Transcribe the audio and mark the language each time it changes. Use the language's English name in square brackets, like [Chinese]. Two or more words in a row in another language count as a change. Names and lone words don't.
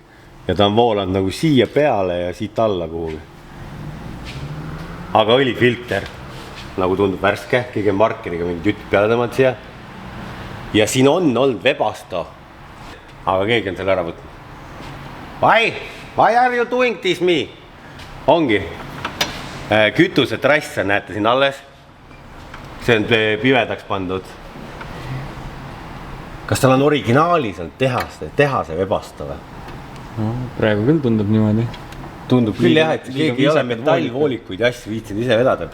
[Estonian] Ja ta on voolanud nagu siia peale ja siit alla kuhugi. Aga õlifilter, nagu tundub värske, keegi markeriga mingi tütt peale tõmmad siia. Ja siin on olnud Webasto, aga keegi on selle ära võtnud. [English] Why are you doing this me? [Estonian] Ongi. Kütuse trass on, näete siin alles. See on pimedaks pandud. Kas tal on originaalis on tehase Webasto või? No, praegu küll tundub niimoodi. Tundub küll jah, et keegi ei ole metallvoolikuid ja asju viitsid ise vedada.